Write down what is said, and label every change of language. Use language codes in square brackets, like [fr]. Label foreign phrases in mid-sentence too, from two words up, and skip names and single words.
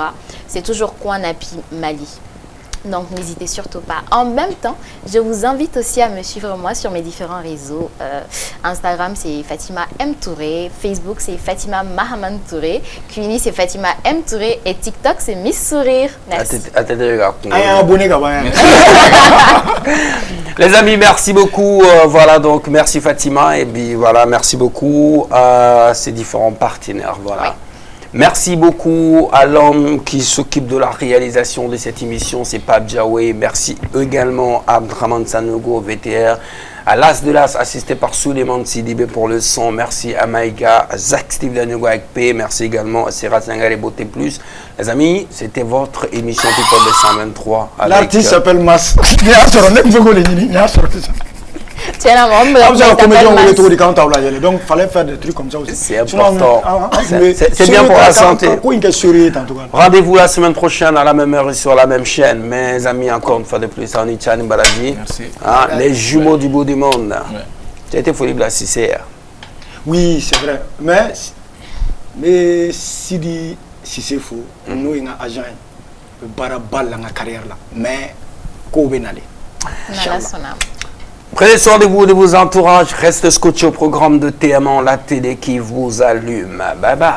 [fr] C'est toujours Kwanapi Mali. Donc n'hésitez surtout pas. En même temps, je vous invite aussi à me suivre moi sur mes différents réseaux. Instagram c'est Fatima M Touré, Facebook c'est Fatima Mahaman Touré, Cuini c'est Fatima M Touré et TikTok c'est Miss Sourire. Merci. [bm] An y'an abonné ka ban yan. [fr] Les amis, merci beaucoup. Voilà, donc merci Fatima et puis voilà, merci beaucoup à ces différents partenaires. Voilà. Oui. Merci beaucoup à l'homme qui s'occupe de la réalisation de cette émission, c'est Pape Diawé. Merci également à Abdraman Sanogo, VTR, à l'As de l'As, assisté par Suleiman Sidibé pour le son. Merci à Maïga, à Zach Steve Danogo avec P. Merci également à Serrat Sangare Beauté Plus. Les amis, c'était votre émission People de 123. L'artiste s'appelle Mas. [bm] Ni y'a sɔrɔ ne tun fɛ k'o de ɲini, ni y'a sɔrɔ sisan. [fr] Tiens, on me [bm] Aw bɛ se ka comédien wele cogo di k'anw t'aw lajɛ [fr] donc fallait faire des trucs comme ça aussi. C'est important. C'est bien pour la santé. [bm] Ko in kɛ sori ye tan cogoya la. [fr] Rendez-vous la semaine prochaine à la même heure et sur la même chaîne. Mes amis, encore une fois de plus, on y Chani Balaji. Merci. Hein, les jumeaux du bout du monde. Ouais. Tu as été folie de la CCR. Oui, c'est vrai. [bm] Mais Sidi Cissé fo, n'o ye n ka agent ye, bɛ baara ba la n ka carrière la. Mais kow bɛ nalen. Nala Sonam. [fr] Prenez soin de vous, de vos entourages. Restez scotché au programme de TM1, la télé qui vous allume. Bye